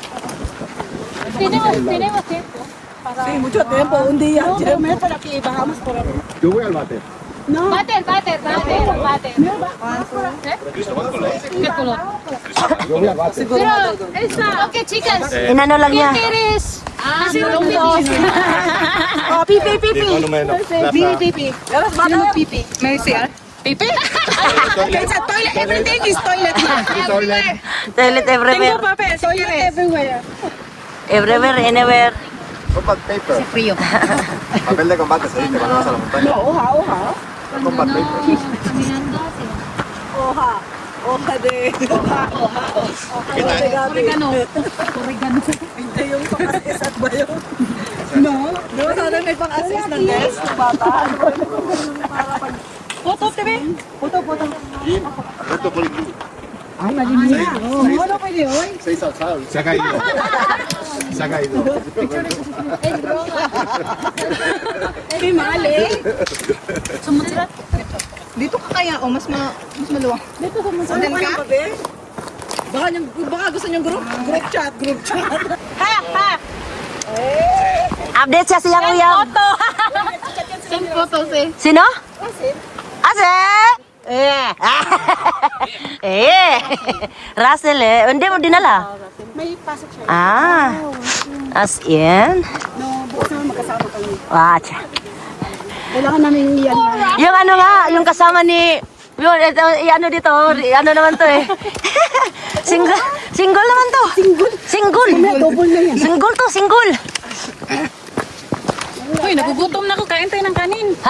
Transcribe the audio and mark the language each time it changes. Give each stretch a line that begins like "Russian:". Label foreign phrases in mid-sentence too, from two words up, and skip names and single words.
Spanish: Tenemos tiempo. Sí, mucho tiempo, un día. Llévame para aquí, bajamos por aquí. Yo voy al váter. No, Váter. ¿Qué color? Yo voy al váter. Pero esa. Ok, chicas.
Filipino: Inano lang niya.
Spanish: ¿Quién quieres? Saludos.
Filipino: oh, pipi, pipi. Pipi, pipi.
English: Let's go pipi.
Filipino: May CR? Pipi?
English: Okay, sa toilet, everything is toilet here. Toilet everywhere. papel, toilet everywhere. Everywhere, anywhere. Combat paper.
Spanish: Papel de combate, se dice cuando vas a la montaña. No, hoja.
English: Combat paper.
Spanish: Hoja de gabi. Oregano.
Filipino: Hindi yung pang-assist ba yun? No. Di ba sana may pang-assist ng desk? Bata. Puto, TV. Puto.
Spanish: Alberto por aquí.
Filipino: Ay, malinis. No pwede yun.
Spanish: Se ha caído. Se ha caído. Es broma.
Filipino: Hindi mahal eh. Sumulat. Dito ka kaya o mas maluwang. Dito sa mga. Saan ka? Baka gusto niyong group chat. Ha. Update siya siya kuya.
English: Send photos
Filipino: eh. Sino? Ase? Russell eh. Hindi mo dinala? May pasok siya. Ah. As in? No, bukas naman magkasama kami. Wacha. Kailangan namin iyan. Yung ano nga, yung kasama ni... Yun, ito, ano dito, ano naman to eh. Single naman to. Single. Double na yan. Single to, single. Uy, nagugutom na ako. Kain tayo ng kanin.